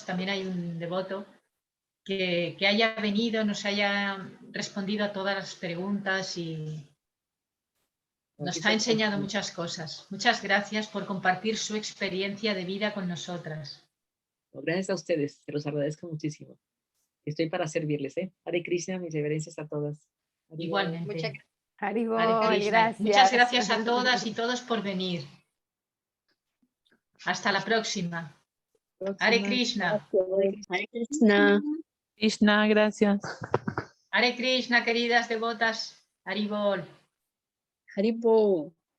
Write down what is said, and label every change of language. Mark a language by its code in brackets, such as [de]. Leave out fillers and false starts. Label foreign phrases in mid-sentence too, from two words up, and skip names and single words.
[es] También hay un devoto que haya venido, nos haya respondido a todas las preguntas y nos ha enseñado muchas cosas. Muchas gracias por compartir su experiencia de vida con nosotras. Gracias a ustedes, se los agradezco muchísimo. Estoy para servirles, [sa] ¿eh? Hare Krishna, [es] mis reverencias a todas. Igualmente. Muchas gracias. Muchas gracias a todas y todos por venir. Hasta la próxima. [sa] Hare Krishna. Hare Krishna. [es] Krishna, gracias. [sa] Hare Krishna, [es] queridas devotas. Haribol. Haribol.